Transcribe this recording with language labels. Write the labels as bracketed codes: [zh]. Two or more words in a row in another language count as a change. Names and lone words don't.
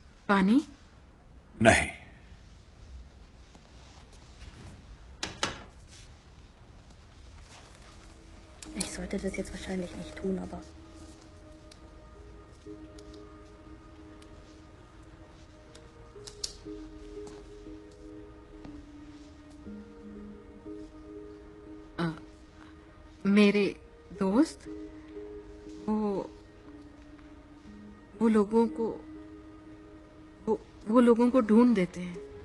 [hi] पानी? नहीं। [de] Ich sollte das jetzt wahrscheinlich nicht tun, aber... [hi] मेरे दोस्त वो लोगों को ढूंढ देते हैं।